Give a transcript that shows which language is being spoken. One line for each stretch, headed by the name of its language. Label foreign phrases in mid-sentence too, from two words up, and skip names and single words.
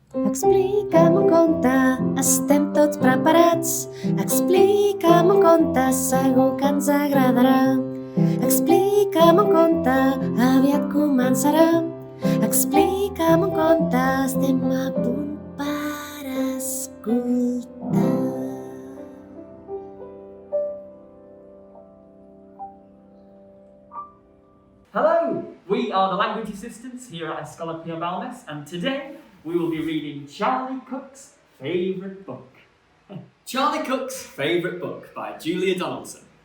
Catalan: Explica'm un conte, estem tots preparats. Explica'm un conte, segur que ens agradarà. Explica'm un conte, aviat començarà. Explica'm un conte, estem a punt per escoltar.
English: Hello, we are the language assistants here at Escola and today we will be reading Charlie Cook's favourite book. Charlie Cook's favourite book by Julia Donaldson.